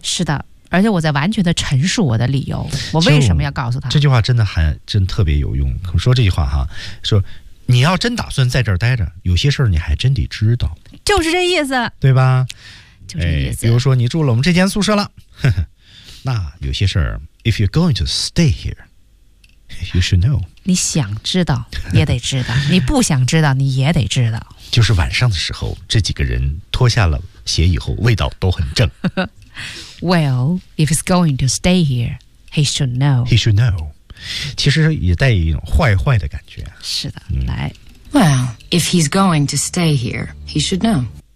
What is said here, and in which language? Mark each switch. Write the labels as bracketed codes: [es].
[zh] 是的，而且我在完全的陈述我的理由，我为什么要告诉他。这句话真的还真特别有用。说这句话哈，说你要真打算在这儿待着，有些事儿你还真得知道。就是这意思，对吧？就这意思、哎、比如说你住了我们这间宿舍了，呵呵，那有些事儿 [en] If you're going to stay here, you should know. [zh] 你想知道也得知道，你不想知道你也得知道。就是晚上的时候，这几个人脱下了鞋以后，味道都很正。 [en] Well, if he's going to stay here, he should know. He should know. [zh] 其实也带一种坏坏的感觉。是的、嗯、来。 [en] Well, if he's going to stay here, he should know.